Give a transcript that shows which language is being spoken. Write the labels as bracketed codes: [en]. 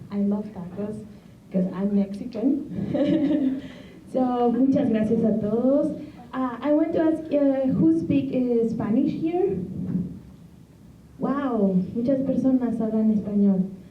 [en] I love tacos because I'm Mexican. [es] So muchas gracias a todos. [en] I want to ask who speak Spanish here? [es] Wow, muchas personas hablan español.